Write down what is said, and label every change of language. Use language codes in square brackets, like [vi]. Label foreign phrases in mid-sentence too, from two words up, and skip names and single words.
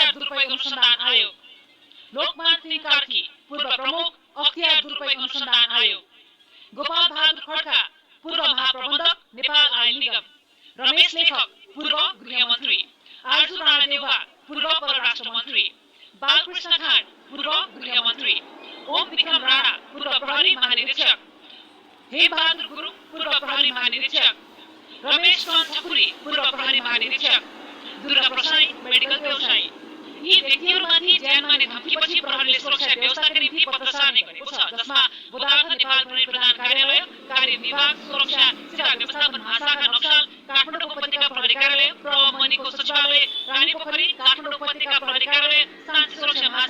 [ne] दुरुपयोग अनुसन्धान आयोग, लोकमान सिंह कार्की पूर्व प्रमुख अख्तियार दुरुपयोग अनुसन्धान आयोग, गोपाल बहादुर खड्का पूर्व महाप्रबन्धक नेपाल आयल निगम, रमेश लेखक पूर्व गृहमन्त्री, आर्जु राणा देउवा पूर्व परराष्ट्र मन्त्री, बालकृष्ण खाँड पूर्व गृहमन्त्री, ओम विक्रम राणा पूर्व प्रहरी महानिरीक्षक, हेमबहादुर गुरुङ पूर्व प्रहरी महानिरीक्षक, रमेश चन्द्र ठकुरी पूर्व प्रहरी महानिरीक्षक, दुर्गा प्रसाई मेडिकल व्यवसायी। यी व्यक्तिहरूमाथि ज्यान मार्ने धम्कीपछि प्रहरीले सुरक्षा व्यवस्थाका निम्ति पत्रचार गरेको छ, जसमा पदार्थ नेपाल प्रहरी प्रधान कार्यालय, कार्य विभाग, सुरक्षा सेवा व्यवस्थापन महाशाखा नक्सल, काठमाडौँ उपत्यका प्रहरी कार्यालय, प्रमनिको सचिवालय, रानीपोखरी, काठमाडौँ उपत्यका प्रहरी कार्यालय, शान्ति सुरक्षा